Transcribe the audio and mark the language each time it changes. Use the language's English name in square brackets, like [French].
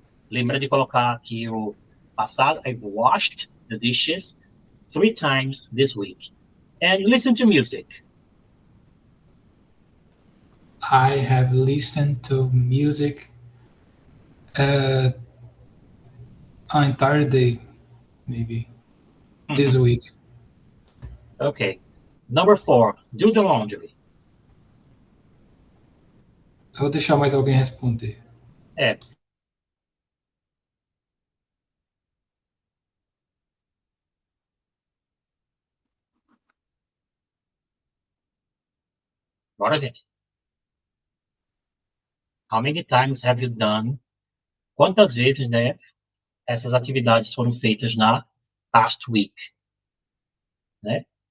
[Portuguese] Lembra de colocar aqui o passado. [English] I've washed the dishes 3 times this week. And listen to music. I have listened to music an entire day, maybe, this week. Okay. Number 4, do the laundry. [Portuguese] Eu vou deixar mais alguém responder. É. Bora, gente. [English] How many times have you done? [Portuguese] Quantas vezes, né, essas atividades foram feitas na past week? Né?